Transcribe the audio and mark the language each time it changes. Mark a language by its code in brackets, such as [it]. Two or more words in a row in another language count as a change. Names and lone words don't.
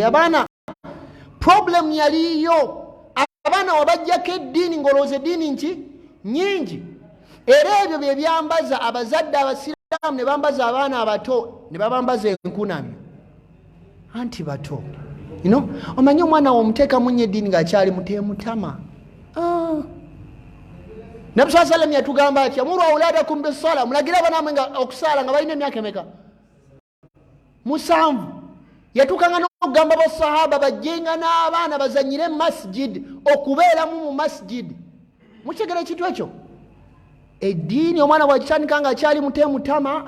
[lg] Abaana problem yaliyo, abaana wabajjako eddiini ng'olowooza eddiini nki nyingi. Era ebyo bye byambaza abazadde abasiraamu ne bambaza abaana abato, ne babambaza enkunamyo anti bato. Omanyi omwana womuteekamu nnyo eddiini ng'akyali muteemutama. Nabi [ar] صلى الله عليه وسلم [lg] yatugamba ati [ar] مروا أولادكم بالصلاة, [lg] mulagira abaana nga okusala nga balina emyaka emeka? 7. Yatukanga n'okugamba basahaba bajjenga n'abaana bazanyire masjid, okubeeramu mu masjid. Mukitegera ekintu ekyo? Eddiini omwana bw'agitandika nga akyali muteemutama?